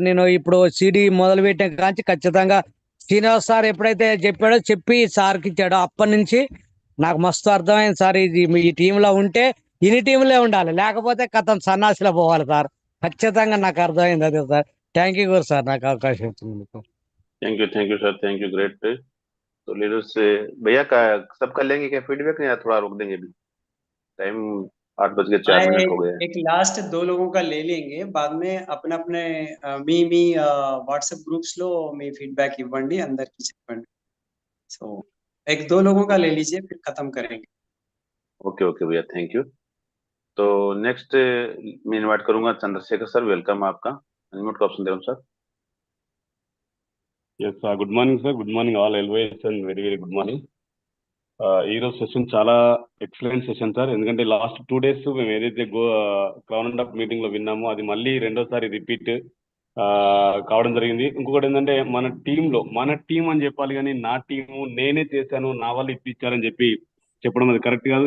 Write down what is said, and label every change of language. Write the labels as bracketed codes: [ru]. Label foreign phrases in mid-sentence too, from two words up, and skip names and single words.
[te] నేను ఇప్పుడు సిడి మొదలు పెట్టిన కాంచి ఖచ్చితంగా శ్రీనివాస్ సార్ ఎప్పుడైతే చెప్పి సార్కి ఇచ్చాడో అప్పటి నుంచి నాకు మస్తు అర్థమైంది సార్. ఈ టీంలో ఉంటే ఇన్ని టీంలో ఉండాలి, లేకపోతే కథం సన్నాసిలో పోవాలి సార్. ఖచ్చితంగా నాకు అర్థమైంది అదే సార్. [en] thank you [te] సార్ నాకు అవకాశం ఇచ్చినందుకు. [en] thank you sir, thank you, great. [hi] तो लीडर्स भैया का सब कर लेंगे क्या फीडबैक, या थोड़ा रोक देंगे अभी? टाइम 8:04 हो गए. एक लास्ट 2 लोगों का ले लेंगे, बाद में अपने [te] మీ వాట్సాప్ గ్రూప్స్ లో మీ ఫీడ్బ్యాక్ ఇవ్వండి, అందరికి చెప్పండి. [hi] సో एक 2 लोगों का ले लीजिए, फिर खत्म करेंगे. ओके भैया, [en] thank you. [hi] तो नेक्स्ट मैं इनवाइट करूंगा चंद्रशेखर सर, वेलकम. आपका अनम्यूट का ऑप्शन दे रहा हूँ सर. [en] Yes, good morning sir. Good morning all LYS and very good morning. [te] ఈరోజు సెషన్ చాలా [en] excellent session [te] సార్. ఎందుకంటే లాస్ట్ 2 days మేము ఏదైతే [en] crown and up meeting [te] లో విన్నామో అది మళ్ళీ రెండోసారి రిపీట్ కావడం జరిగింది. ఇంకొకటి ఏంటంటే మన టీం అని చెప్పాలి, కానీ నా టీము నేనే చేశాను, నా వాళ్ళు ఇప్పించారని చెప్పడం అది కరెక్ట్ కాదు.